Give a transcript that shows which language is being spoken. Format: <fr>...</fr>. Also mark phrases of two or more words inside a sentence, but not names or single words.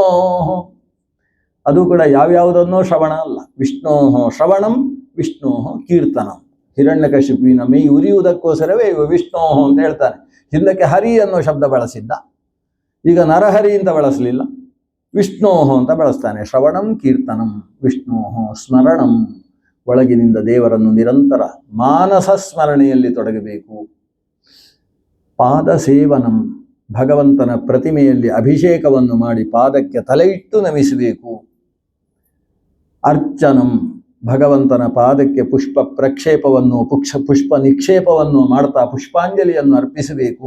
<kn>ಅದು ಕೂಡ ಯಾವ್ಯಾವುದನ್ನೋ ಶ್ರವಣ ಅಲ್ಲ,</kn> <sa>ವಿಷ್ಣೋ ಶ್ರವಣಂ ವಿಷ್ಣೋ ಕೀರ್ತನಂ.</sa> <kn>ಹಿರಣ್ಯಕಶಿಪುವಿನ ಮೈ ಉರಿಯುವುದಕ್ಕೋಸ್ಕರವೇ ಇವ ವಿಷ್ಣೋ ಅಂತ ಹೇಳ್ತಾನೆ. ಹಿಂದಕ್ಕೆ ಹರಿ ಅನ್ನೋ ಶಬ್ದ ಬಳಸಿದ್ದ, ಈಗ ನರಹರಿ ಅಂತ ಬಳಸಲಿಲ್ಲ, ವಿಷ್ಣೋ ಅಂತ ಬಳಸ್ತಾನೆ.</kn> <sa>ಶ್ರವಣಂ ಕೀರ್ತನಂ ವಿಷ್ಣೋ ಸ್ಮರಣಂ.</sa> <kn>ಒಳಗಿನಿಂದ ದೇವರನ್ನು ನಿರಂತರ ಮಾನಸ ಸ್ಮರಣೆಯಲ್ಲಿ ತೊಡಗಬೇಕು.</kn> <sa>ಪಾದ ಸೇವನಂ,</sa> <kn>ಭಗವಂತನ ಪ್ರತಿಮೆಯಲ್ಲಿ ಅಭಿಷೇಕವನ್ನು ಮಾಡಿ ಪಾದಕ್ಕೆ ತಲೆ ಇಟ್ಟು ನಮಿಸಬೇಕು. ಅರ್ಚನಂ, ಭಗವಂತನ ಪಾದಕ್ಕೆ ಪುಷ್ಪ ಪ್ರಕ್ಷೇಪವನ್ನು ಪುಷ್ಪ ನಿಕ್ಷೇಪವನ್ನು ಮಾಡ್ತಾ ಪುಷ್ಪಾಂಜಲಿಯನ್ನು ಅರ್ಪಿಸಬೇಕು.</kn>